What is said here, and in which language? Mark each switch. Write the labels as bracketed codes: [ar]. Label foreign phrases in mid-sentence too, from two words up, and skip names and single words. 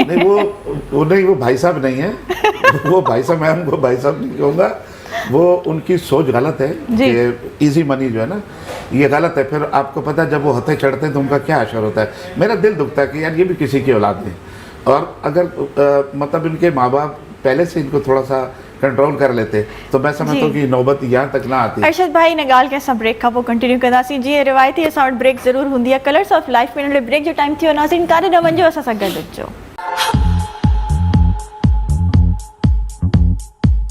[ur] نہیں، وہ بھائی صاحب نہیں ہے وہ بھائی صاحب، میں ان کو بھائی صاحب نہیں کہوں گا، وہ ان کی سوچ غلط ہے کہ [en] easy money [ur] جو ہے نا، یہ غلط ہے. پھر آپ کو پتہ ہے جب وہ ہتھے چڑھتے ہیں تو ان کا کیا اثر ہوتا ہے۔ میرا دل دکھتا ہے کہ یار یہ بھی کسی کی اولاد ہے، اور اگر مطلب ان کے ماں باپ پہلے سے ان کو تھوڑا سا کنٹرول کر لیتے تو میں سمجھتا ہوں کہ نوبت یہاں تک نہ آتی. [sd] अरशद भाई ने ॻाल्हि कंहिं सां ब्रेक खां पोइ कंटिन्यू कंदासीं। जीअं रिवायती असां वटि ब्रेक ज़रूरु हूंदी आहे। कलर्स ऑफ लाइफ में नंढे ब्रेक जो टाइम थियो, नाज़रीन काॾे न वञो, असां सां गॾु अचिजो।